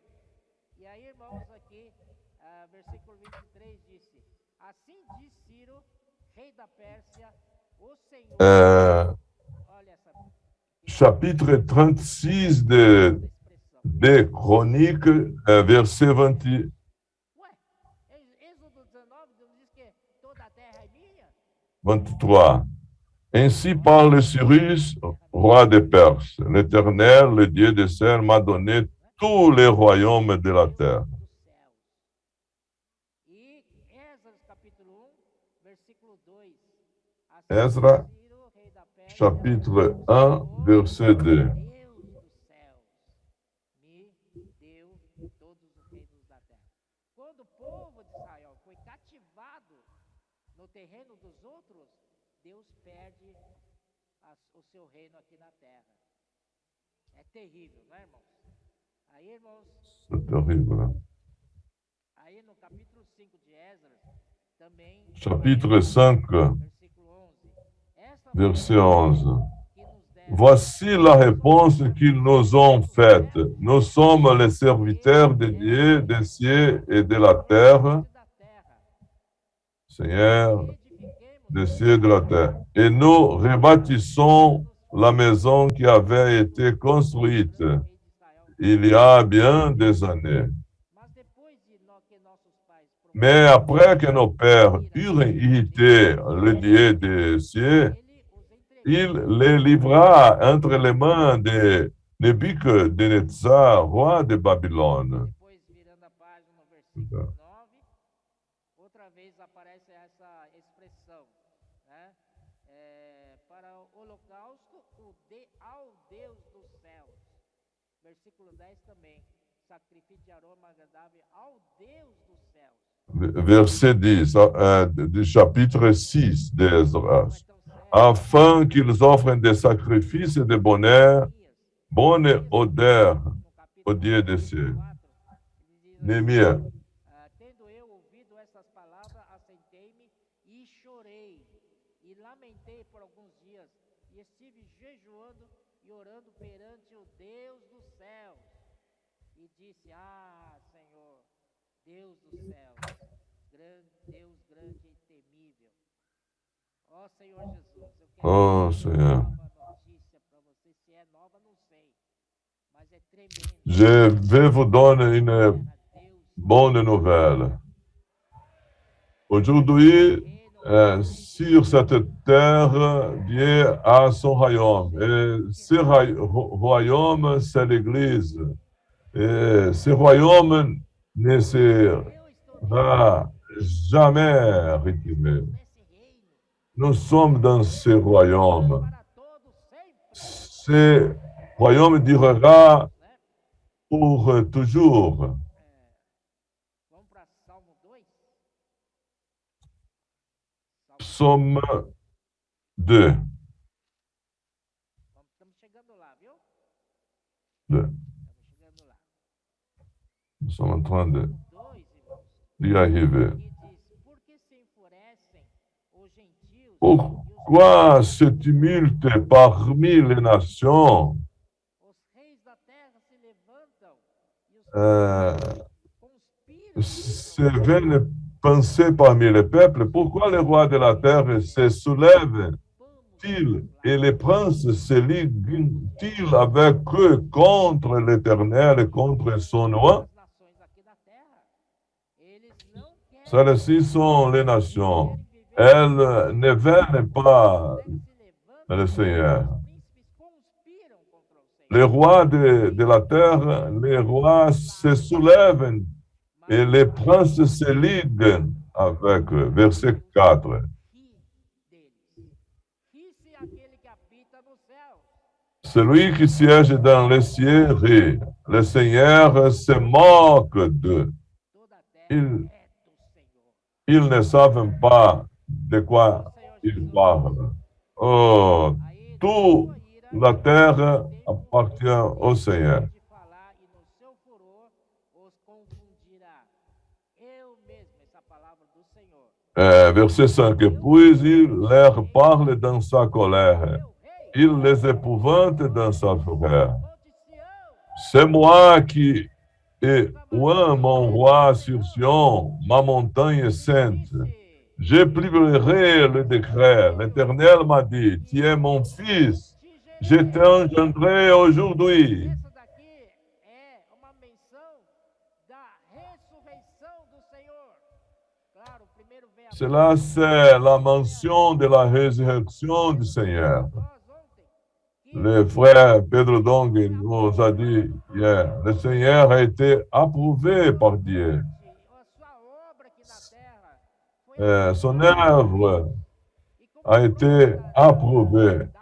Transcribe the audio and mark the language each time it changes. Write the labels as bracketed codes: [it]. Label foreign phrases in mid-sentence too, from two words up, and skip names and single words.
[pt] E aí, irmãos, aqui, versículo 23 disse: assim diz Ciro, rei da Pérsia, o Senhor, olha essa [fr] Chapitre 36 de Chroniques, verset 20. [pt] Ué, Êxodo 19 não diz que toda a terra é minha? [fr] 23. Ainsi parle Cyrus, roi des Perses. L'Éternel, le Dieu des cieux, m'a donné tous les royaumes de la terre. [pt] E Esdras capítulo 1, versículo 2. Esdras, Ciro, rei da Pérsia, [fr] chapitre 1, verset 2. [pt] Deus dos céus, me deu todos os reinos da terra. Quando o povo de Israel foi cativado no terreno dos outros, Deus perde o seu reino aqui na terra. É terrível, não é, irmãos? Aí, irmãos, [fr] C'est terrible. [pt] aí no capítulo 5 de Esdras, também, [fr] Chapitre 5, [pt] versículo 11. Essa foi a [fr] verset 11. [pt] que nos deram. [fr] Voici la réponse qu'ils nous ont faite. Nous sommes les serviteurs de Dieu, des cieux et de la terre, [pt] Da terra. [fr] Seigneur, [pt] Edifiquemos [fr] des cieux et de la terre. Et nous rebâtissons la maison qui avait été construite [pt] rei de Israel. [fr] il y a bien des années. [pt] Mas depois de que nossos pais [fr] Mais après que nos pères eurent irrité le Dieu des cieux, [pt] ele os entregou. [fr] il les livra entre les mains de Nebuchadnezzar, roi de Babylone. [pt] Depois, virando a página no versículo 9, outra vez aparece essa expressão, né? Para o holocausto, ao Deus dos céus. Versículo 10 também, sacrifício de aroma agradável ao Deus dos céus. [fr] Verset 10 du chapitre 6 d'Esdras. Afin qu'ils offrent des sacrifices de bonheur, bonne odeur au Dieu des cieux. Néhémie. [pt] Tendo eu ouvido essas palavras, assentei-me e chorei, e lamentei por alguns dias, e estive jejuando e orando perante o Deus dos céus. E disse: Ah, Senhor, Deus dos céus, Deus grande e temível. Ó Senhor Jesus, eu quero Oh, dar Senhor. uma nova notícia para você. Se é nova, não sei, mas é tremendo. [fr] Je vais vous donner une [pt] Deus [fr] bonne nouvelle. Aujourd'hui, sur cette terre, Dieu a son royaume. Et ce royaume, c'est l'Église. Et ce royaume ne sera jamais retiré. [pt] nesse reino [fr] Nous sommes dans ce royaume. [pt] para todos sempre, [fr] Ce royaume durera [pt] né? [fr] pour toujours. [pt] Vamos para Salmo 2. [fr] Psaume 2. [pt] Estamos chegando lá, viu? [fr] 2. [pt] Estamos chegando lá. [fr] Nous sommes en train [pt] 2, irmãos, [fr] d'y arriver. [pt] que diz: Por que se enfurecem os gentios [fr] Pourquoi ce tumulte parmi les nations? [pt] os reis da terra se levantam e os conspiram [fr] C'est vaine pensée parmi les peuples. Pourquoi les rois de la terre se soulèvent-ils et les princes se liguent-ils avec eux contre l'Éternel et contre son nom? [pt] as nações aqui da terra. Eles não querem, [fr] Celles-ci sont les nations. Elles ne veulent pas [pt] se levantam, [fr] le Seigneur. [pt] os príncipes conspiram contra o Senhor. [fr] Les rois de la terre, les rois se soulèvent et les princes se liguent avec eux. Verset 4. [pt] Ri deles. Ri-se aquele que habita no céu. [fr] Celui qui siège dans les cieux rit. Le Seigneur se moque d'eux. [pt] Toda a terra [fr] Il- [pt] é do Senhor. [fr] Ils ne savent pas de quoi [pt] Ó Senhor [fr] ils [pt] Jesus, [fr] parlent. Oh, [pt] aí [fr] toute [pt] na sua ira, [fr] la terre appartient au Seigneur. [pt] de falar e no seu furor os confundirá. Eu mesmo, essa palavra do Senhor. [fr] Verset 5. Puis il leur parle dans sa colère. [pt] Meu rei, [fr] Il les épouvante dans sa fureur. [pt] monte Sião, [fr] C'est moi qui ai oint mon roi sur Sion, ma montagne sainte. [pt] disse, [fr] Je publierai le décret. L'Éternel m'a dit, tu es mon fils, je t'ai engendré aujourd'hui. [pt] essa daqui é uma menção da ressurreição do Senhor. Claro, primeiro vem a [fr] Cela, c'est la mention de la résurrection du Seigneur. Le frère Pedro Dong nous a dit hier, le Seigneur a été approuvé par Dieu. Son œuvre a été approuvée.